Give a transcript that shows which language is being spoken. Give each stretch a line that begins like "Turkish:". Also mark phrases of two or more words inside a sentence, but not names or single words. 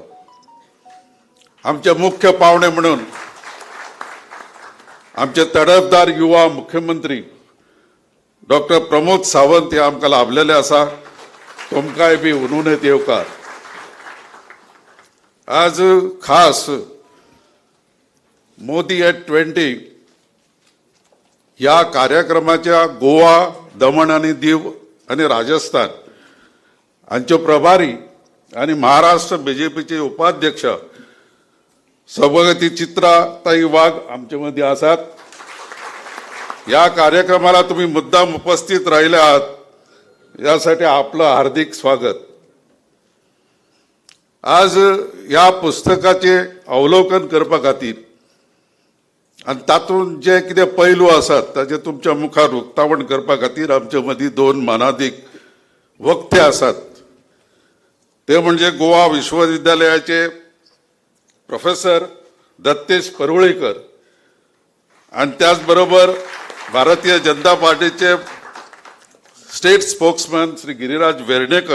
Konkani: आमचे मुख्य पावणे म्हणून आमचे तडफदार युवा मुख्यमंत्री डॉक्टर प्रमोद सावंत हे आमकां लाभलेले आसा. तुमकांय बी उनुनेत येवकार. आज खास मोदी @20 ह्या कार्यक्रमाच्या गोवा, दमण आणि दीव आणि राजस्थान हांच्यो प्रभारी आणि महाराष्ट्र बीजेपीचे उपाध्यक्ष सभापती चित्राताई वाघ आमच्या मध्ये आसात.
Marathi: या कार्यक्रमाला तुम्ही मुद्दाम उपस्थित राहिले आहात यासाठी आपलं हार्दिक स्वागत.
Konkani: आज या पुस्तकाचे अवलोकन करपा खातीर आणि तातूंत जे कितें पैलू आसात ताचे तुमच्या मुखार उक्तावण करपा खातीर आमचे मदीं 2 मानाधीक वक्ते आसात.
Marathi: ते म्हणजे गोवा विश्वविद्यालयाचे प्रोफेसर दत्तेश परवळेकर आणि त्याचबरोबर भारतीय जनता पार्टीचे
English: state spokesman
Marathi: श्री गिरिराज वेर्णेकर.